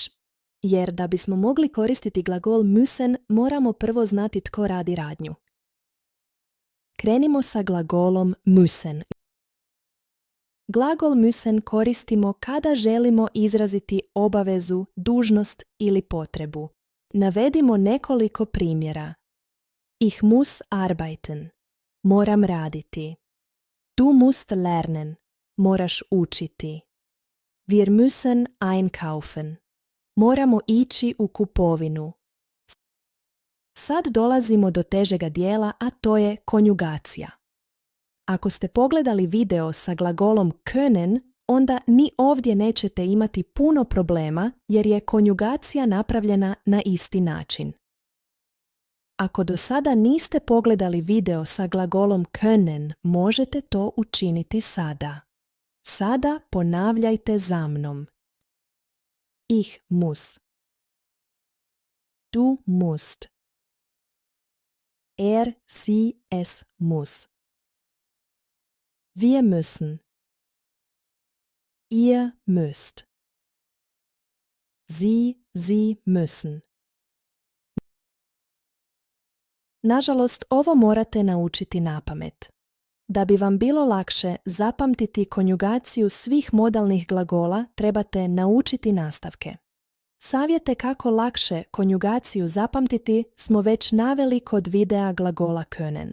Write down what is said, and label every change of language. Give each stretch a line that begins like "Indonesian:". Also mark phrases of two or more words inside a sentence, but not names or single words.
Croatian: Jer da bismo mogli koristiti glagol müssen, moramo prvo znati tko radi radnju. Krenimo sa glagolom müssen. Glagol müssen koristimo kada želimo izraziti obavezu, dužnost ili potrebu. Navedimo nekoliko primjera.
German: Ich muss arbeiten.
Croatian: Moram raditi.
German: Du musst lernen.
Croatian: Moraš učiti.
German: Wir müssen einkaufen.
Croatian: Moramo ići u kupovinu. Sad dolazimo do težega dijela, a to je konjugacija. Ako ste pogledali video sa glagolom können, onda ni ovdje nećete imati puno problema jer je konjugacija napravljena na isti način. Ako do sada niste pogledali video sa glagolom können, možete to učiniti sada. Sada ponavljajte za mnom.
German: Ich muss. Du musst. Er, sie, es muss. Wir müssen. Ihr müsst. Sie müssen.
Croatian: Nažalost, ovo morate naučiti napamet. Da bi vam bilo lakše zapamtiti konjugaciju svih modalnih glagola, trebate naučiti nastavke. Savjete kako lakše konjugaciju zapamtiti smo već naveli kod videa glagola können.